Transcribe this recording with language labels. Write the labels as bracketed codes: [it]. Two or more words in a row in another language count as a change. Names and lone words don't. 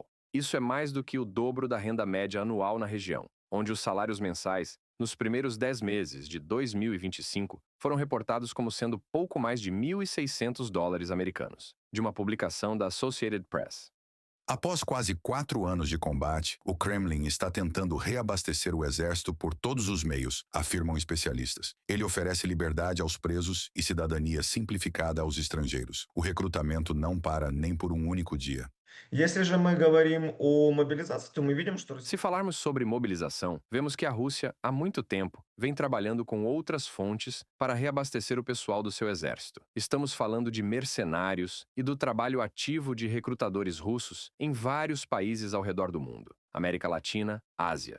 [pt] Isso é mais do que o dobro da renda média anual na região, onde os salários mensais, nos primeiros 10 meses de 2025, foram reportados como sendo pouco mais de 1.600 dólares americanos, de uma publicação da Associated Press. Após quase 4 anos de combate, o Kremlin está tentando reabastecer o exército por todos os meios, afirmam especialistas. Ele oferece liberdade aos presos e cidadania simplificada aos estrangeiros. O recrutamento não para nem por um único dia. [ru] Если же мы говорим о мобилизации, то мы видим, что [pt] Se falarmos sobre mobilização, vemos que a Rússia, há muito tempo, vem trabalhando com outras fontes para reabastecer o pessoal do seu exército. Estamos falando de mercenários e do trabalho ativo de recrutadores russos em vários países ao redor do mundo, América Latina, Ásia.